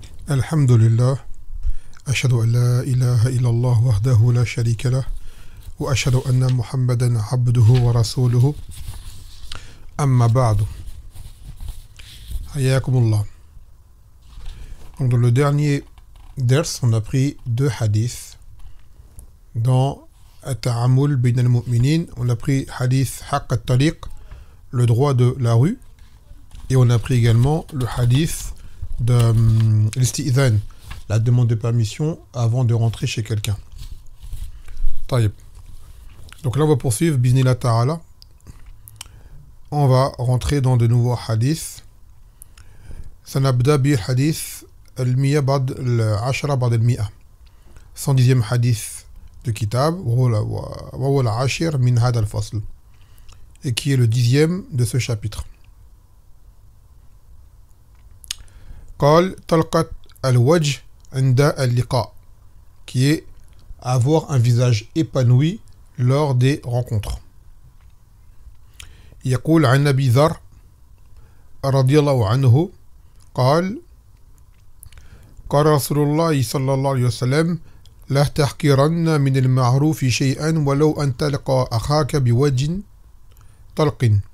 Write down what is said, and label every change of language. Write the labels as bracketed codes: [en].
[ar] الحمد لله أشهد أن لا إله إلا الله وحده لا شريك له وأشهد أن محمدا عبده ورسوله أما بعد حياكم الله. [fr] Donc dans le dernier ders, on a pris deux hadiths. Dans At-Ta'amul Bayn al-Mu'minin, on a pris hadith Haqq at-Tariq, le droit de la rue, et on a pris également le hadith de l'isti'dhan, la demande de permission avant de rentrer chez quelqu'un. Taïb. Donc là on va poursuivre Biznillah Ta'ala. On va rentrer dans de nouveaux hadiths. [ar] سنبدأ بالحديث المية بعد العشرة بعد المئة [fr] 110e hadith de Kitab [ar] وهو العاشر من هذا الفصل, [fr] et qui est le 10e de ce chapitre. [ar] قال طلقة الوجه عند اللقاء, [fr] qui est avoir un visage épanoui lors des rencontres. [ar] يقول عن أبي ذر رضي الله عنه قال قال رسول الله صلى الله عليه وسلم لا تحقرن من المعروف شيئا ولو أن تلقى أخاك بوجه طلق.